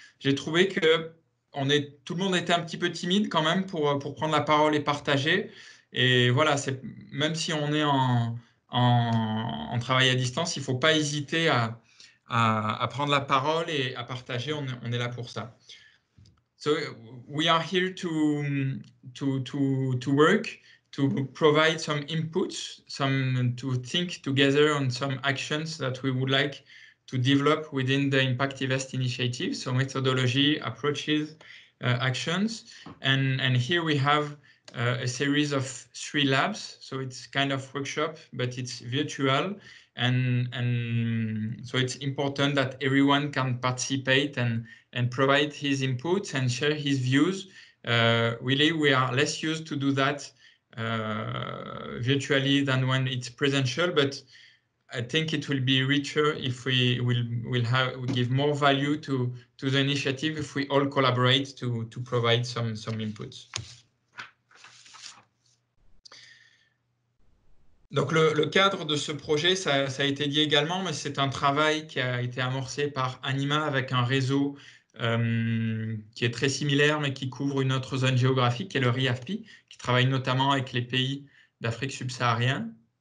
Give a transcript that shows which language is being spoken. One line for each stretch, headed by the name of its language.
French: J'ai trouvé que tout le monde était un petit peu timide quand même pour prendre la parole et partager. Et voilà, même si on est en travail à distance, il ne faut pas hésiter à prendre la parole et à partager. On est là pour ça.
English: So we are here to work, to provide some inputs, to think together on some actions that we would like to develop within the Impact Invest initiative. So methodology, approaches, actions, and here we have a series of 3 labs. So it's kind of workshop, but it's virtual. And so it's important that everyone can participate and provide his inputs and share his views. Really, we are less used to do that virtually than when it's presential, but I think it will be richer if we give more value to the initiative if we all collaborate to provide some inputs.
French: Donc le cadre de ce projet, ça a été dit également, mais c'est un travail qui a été amorcé par Anima avec un réseau qui est très similaire, mais qui couvre une autre zone géographique, qui est le RIAFPI, qui travaille notamment avec les pays d'Afrique subsaharienne.